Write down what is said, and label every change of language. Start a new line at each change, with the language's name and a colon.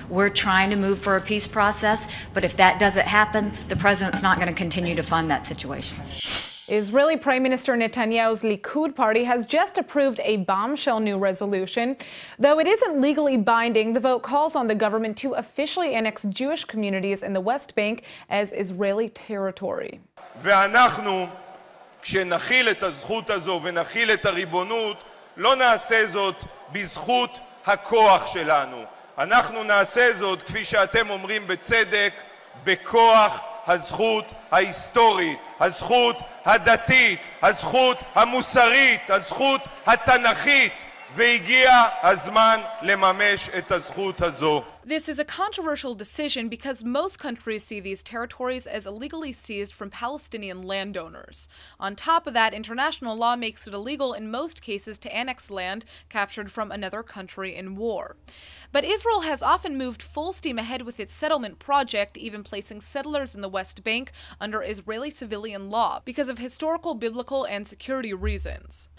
English: We're trying to move for a peace process, but if that doesn't happen, the president's not going to continue to fund that situation. Israeli Prime Minister Netanyahu's Likud party has just approved a bombshell new resolution. Though it isn't legally binding, the vote calls on the government to officially annex Jewish communities in the West Bank as Israeli territory.
Hebrew: ואנחנו, כשנחיל את הזכות הזו ונחיל את הריבונות, לא נעשה זאת בזכות הכוח שלנו. אנחנו נעשה זאת, כפי שאתם אומרים בצדק, בכוח הזכות ההיסטורית, הזכות הדתית, הזכות המוסרית, הזכות התנ"כית, והגיע הזמן לממש את הזכות הזו.
English: This is a controversial decision because most countries see these territories as illegally seized from Palestinian landowners. On top of that, international law makes it illegal in most cases to annex land captured from another country in war. But Israel has often moved full steam ahead with its settlement project, even placing settlers in the West Bank under Israeli civilian law because of historical, biblical, and security reasons.